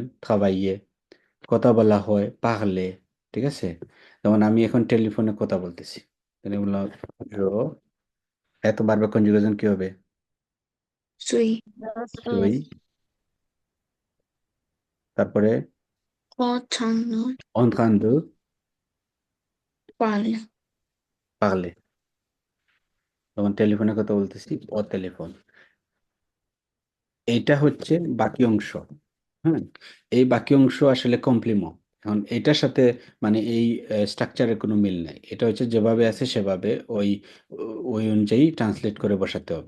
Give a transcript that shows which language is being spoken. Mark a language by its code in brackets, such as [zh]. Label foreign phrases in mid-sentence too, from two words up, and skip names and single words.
[bn] travailler। কথা বলা হয় পারলে। ঠিক আছে? যেমন আমি এখন টেলিফোনে কথা বলতেছি, তাহলে বললাম "জো", এত বারবার কনজুগেশন কি হবে? [fr] Suis. সুই [bn] ওই, তারপরে [fr] Entendre. en train de Parler. parler, [bn] তখন টেলিফোনে কথা বলতেছি ও টেলিফোন। এইটা হচ্ছে বাকি অংশ। হ্যাঁ, এই বাকি অংশ আসলে কমপ্লিমেন্ট। এখন এইটার সাথে মানে এই স্ট্রাকচারের কোনো মিল নাই। এটা হচ্ছে যেভাবে আছে সেভাবে ওই ওই অনুযায়ী ট্রান্সলেট করে বসাতে হবে।